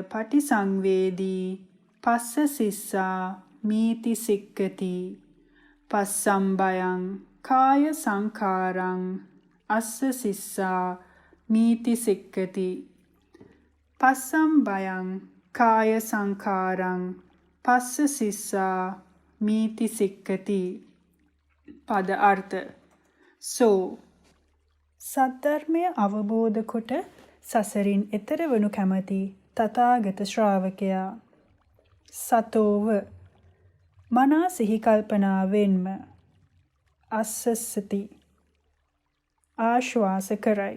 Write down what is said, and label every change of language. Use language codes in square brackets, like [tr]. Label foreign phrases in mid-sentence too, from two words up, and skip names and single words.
[pi] පටිසංවේදී පස්ස සිස්සා මීති සික්ඛති පස්සම්බයං කාය සංඛාරං අස්ස සිස්සා මීති සික්ඛති පස්සම්බයං කාය සංඛාරං පස්ස සිස්සා මීති සික්ඛති. [si] පද අර්ථ සෝ සද්ධර්මය අවබෝධ කොට සසරින් එතෙර වනු කැමැති තථාගත ශ්‍රාවකයා සතෝව මනා සිහි කල්පනාවෙන්ම අස්සසති ආශ්වාස කරයි.